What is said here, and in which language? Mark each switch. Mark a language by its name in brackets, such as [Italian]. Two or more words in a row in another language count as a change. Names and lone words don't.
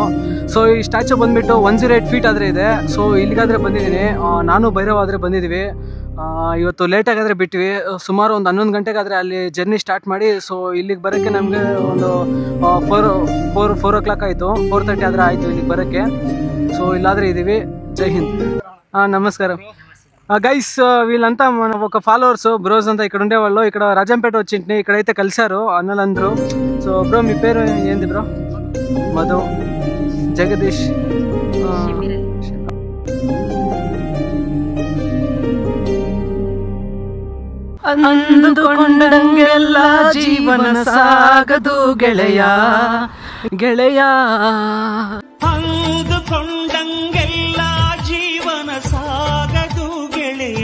[Kannada] ಸೊ ಈ ಸ್ಟ್ಯಾಚು ಬಂದುಬಿಟ್ಟು 108 ಫೀಟ್ ಆದರೆ ಇದೆ. ಸೊ ಇಲ್ಲಿಗಾದರೆ ಬಂದಿದ್ದೀನಿ. ನಾನು ಭೈರವ ಆದರೆ ಬಂದಿದ್ದೀವಿ. ಇವತ್ತು ಲೇಟಾಗಾದರೆ ಬಿಟ್ವಿ. ಸುಮಾರು ಒಂದು 11 ಗಂಟೆಗಾದರೆ ಅಲ್ಲಿ [English] journey start [Kannada] ಮಾಡಿ ಸೊ ಇಲ್ಲಿಗೆ ಬರೋಕ್ಕೆ ನಮಗೆ ಒಂದು 4 o'clock ಆಯಿತು. 4:30 ಆದರೆ ಆಯಿತು ಇಲ್ಲಿಗೆ ಬರೋಕ್ಕೆ. ಸೊ ಇಲ್ಲಾದರೆ ಇದ್ದೀವಿ. ಜೈ ಹಿಂದ್. [Telugu] నమస్కారం గైస్. వీళ్ళంతా మన ఒక [English] followers bros [Telugu] అంతా ఇక్కడ ఉండేవాళ్ళు. ఇక్కడ రాజంపేట వచ్చింటిని ఇక్కడైతే కలిశారు అన్నలందరూ. [English] so bro [Telugu] మీ పేరు ఏంది బ్రో? మధు, జగదీష్. [Kannada] ಅಂದುಕೊಂಡಂಗೆಲ್ಲ ಜೀವನ ಸಾಗದು ಗೆಳೆಯ ಗೆಳೆಯ, ಅಂದುಕೊಂಡಂಗೆಲ್ಲ ಜೀವನ ಸಾಗದು ಗೆಳೆಯ.